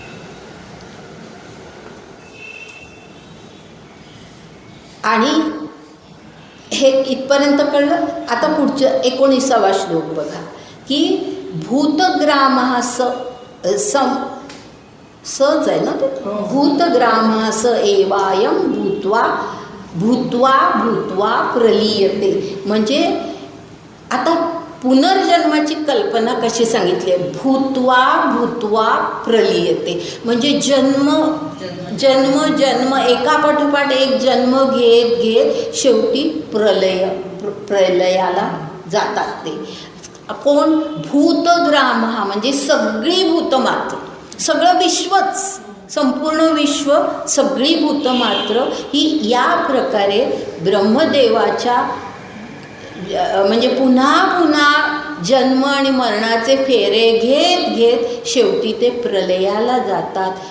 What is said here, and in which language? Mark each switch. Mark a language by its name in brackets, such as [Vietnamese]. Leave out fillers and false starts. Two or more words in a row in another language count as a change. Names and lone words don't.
[Marathi] आणि हे इथपर्यंत कळलं. आता पुढचं 19वा श्लोक बघा की [Sanskrit] भूतग्रामः सच [Marathi] आहे ना ते, [Sanskrit] भूतग्रामः स एवायं भूत्वा भूत्वा भूत्वा प्रलीयते. [Marathi] म्हणजे आता पुनर्जन्माची कल्पना कशी सांगितली आहे, [Sanskrit] भूत्वा भूत्वा प्रलीयते. [Marathi] म्हणजे जन्म जन्म जन्म एकापाठोपाठ एक जन्म घेत घेत शेवटी प्रलयाला जातात. ते कोण, भूतग्राम हा म्हणजे सगळी भूतमात्र, सगळं विश्वच, संपूर्ण विश्व, सगळी भूतमात्र ही या प्रकारे ब्रह्मदेवाच्या म्हणजे पुन्हा पुन्हा जन्म आणि मरणाचे फेरे घेत घेत शेवटी ते प्रलयाला जातात.